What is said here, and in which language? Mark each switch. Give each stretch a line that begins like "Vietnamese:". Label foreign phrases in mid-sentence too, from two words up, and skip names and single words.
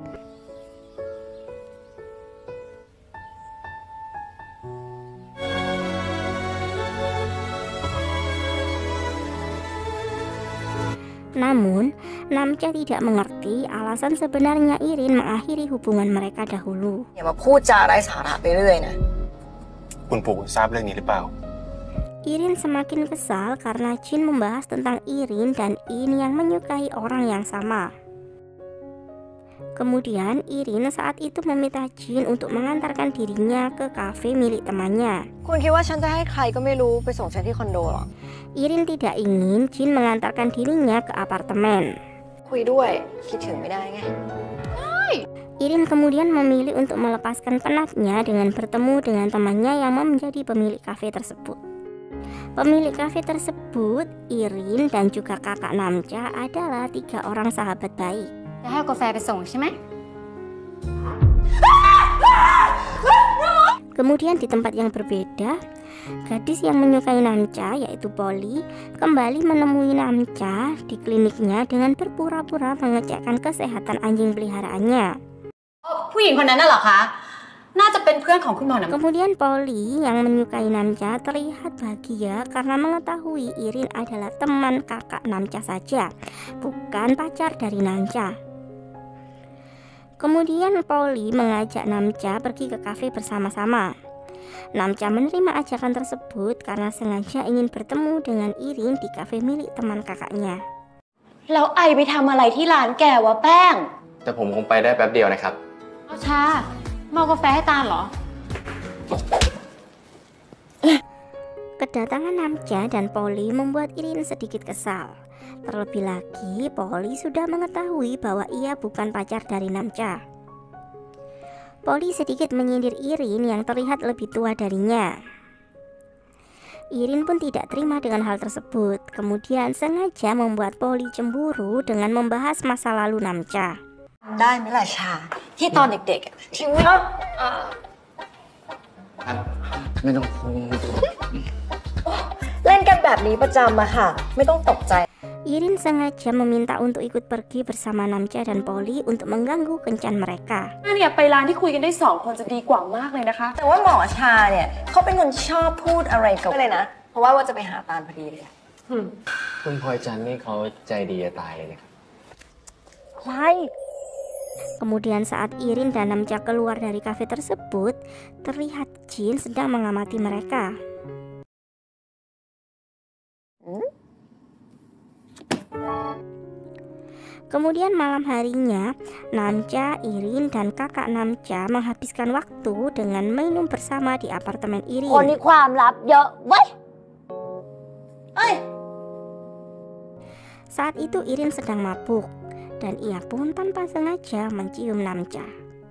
Indonesian: Namun, Namcha tidak mengerti alasan sebenarnya Irin mengakhiri hubungan mereka dahulu.
Thai: อย่ามาพูดจาไร้สาระไปเรื่อยนะ คุณปู่ทราบเรื่องนี้หรือเปล่า
Indonesian: Irin semakin kesal karena Jin membahas tentang Irin dan In yang menyukai orang yang sama. Kemudian Irin saat itu meminta Jin untuk mengantarkan dirinya ke kafe milik temannya.
Thai: คุณคิดว่าฉันจะให้ใครก็ไม่รู้ไปส่งฉันที่คอนโดหรอ
Indonesian: Irin tidak ingin Jin mengantarkan dirinya ke apartemen.
Thai: คุยด้วยคิดถึงไม่ได้ไง
Indonesian: Irin kemudian memilih untuk melepaskan penatnya dengan bertemu dengan temannya yang menjadi pemilik kafe tersebut. Pemilik kafe tersebut, Irin dan juga kakak Namcha adalah 3 orang sahabat baik.
Thai: จะให้กาแฟไปส่งใช่ไหม
Indonesian: Kemudian di tempat yang berbeda, gadis yang menyukai Namcha yaitu Polly kembali menemui Namcha di kliniknya dengan berpura-pura mengecekkan kesehatan anjing peliharaannya.
Thai: ผู้หญิงคนนั้นน่ะเหรอคะ น่าจะเป็นเพื่อนของคุณหมอน้ำ
Indonesian: Kemudian Polly yang menyukai Namcha terlihat bahagia karena mengetahui Irin adalah teman kakak Namcha saja, bukan pacar dari Namcha. Kemudian Polly mengajak Namcha pergi ke kafe bersama-sama. Namcha menerima ajakan tersebut karena sengaja ingin bertemu dengan Irin di kafe milik teman kakaknya.
Thai: แล้วไอไปทำอะไรที่ร้านแกวะแป้ง แต่ผมคงไปได้แป๊บเดียวนะครับ เอาชาเมากาแฟให้ตาลเหรอ
Indonesian: Kedatangan Namcha dan Polly membuat Irin sedikit kesal. Terlebih lagi, Polly sudah mengetahui bahwa ia bukan pacar dari Namcha. Polly sedikit menyindir Irin yang terlihat lebih tua darinya. Irin pun tidak terima dengan hal tersebut. Kemudian sengaja membuat Polly cemburu dengan membahas masa lalu Namcha.
Thai: ได้ไหมล่ะชาที่ตอนเด็กๆอะที่ว่า ไม่ต้อง เล่นกันแบบนี้ประจำอะค่ะ ไม่ต้องตกใจ
Indonesian: Irin sengaja meminta untuk ikut pergi bersama Namcha dan Polly untuk mengganggu kencan mereka.
Thai: เนี่ยไปร้านที่คุยกันได้2 คนจะดีกว่ามากเลยนะคะ แต่ว่าหมอชาเนี่ยเขาเป็นคนชอบพูดอะไรกับเลยนะ เพราะว่าจะไปหาตาลพอดีเลย คุณพลอยจันทร์นี่เขาใจดีจะตายเลยนะครับ ใช่
Indonesian: Kemudian saat Irin dan Namcha keluar dari kafe tersebut, terlihat Jin sedang mengamati mereka. Kemudian malam harinya, Namcha, Irin, dan kakak Namcha menghabiskan waktu dengan minum bersama di apartemen
Thai: คน Irin. นี้ความลับเยอะเว้ย
Indonesian: Saat itu Irin sedang mabuk dan ia pun tanpa sengaja mencium Namcha.